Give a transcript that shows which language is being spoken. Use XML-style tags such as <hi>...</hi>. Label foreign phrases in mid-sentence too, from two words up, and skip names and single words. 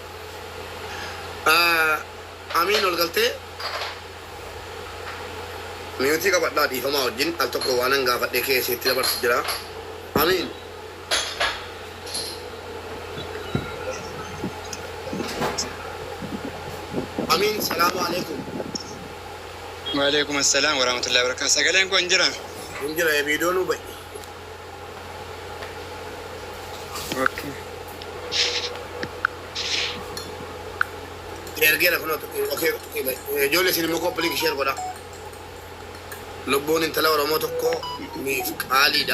<om>Amin ol galtee Miyuutii qabadhaa dhiifamaa wajjin al tokko waan an gaafadhee keessatti dabarsu jira.</om> <ar>آمين. آمين. سلام عليكم. وعليكم السلام ورحمة الله وبركاته.</ar> <om>Sagaleen kun jira? Kun jira viidiyoon nu ba'i. Okay. Ergeera kunuutu. Okay. Ijoollee isin immoo koppiliin ishee godha. Lubbuun intala Oromoo tokko miif qaaliidha.</om>